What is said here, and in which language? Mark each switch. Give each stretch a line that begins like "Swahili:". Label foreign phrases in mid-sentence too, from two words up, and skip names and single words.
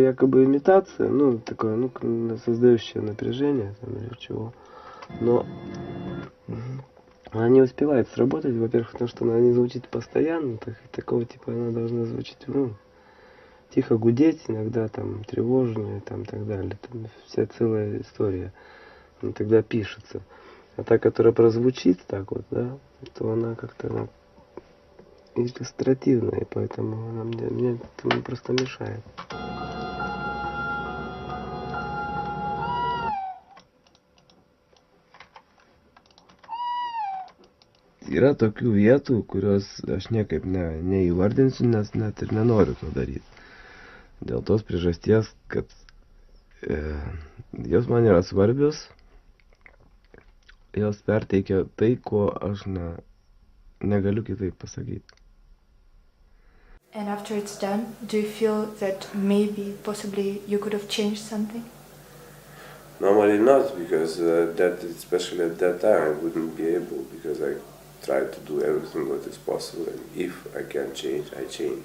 Russian: якобы имитация, ну такое, ну создающее напряжение там, или чего, но она не успевает сработать, во-первых, потому что она не звучит постоянно, такого типа она должна звучать, ну, тихо гудеть, иногда там тревожная, там так далее, там вся целая история, и тогда пишется. А та, которая прозвучит так вот, да, то она как-то иллюстративная, и поэтому она мне это просто mešает.
Lithuanian: Yra tokių vietų, kurios aš niekaip neįvardinsiu, nes net ir nenoriu to daryti. Dėl tos priežasties, kad jos man yra svarbios, jos perteikia tai, ko aš negaliu kitaip pasakyti.
English: And after it's done, do you feel that maybe, possibly, you could have changed something? Normally not, because that, especially at that time, I wouldn't be able, because I tried to do everything what is possible, and if I can change, I change.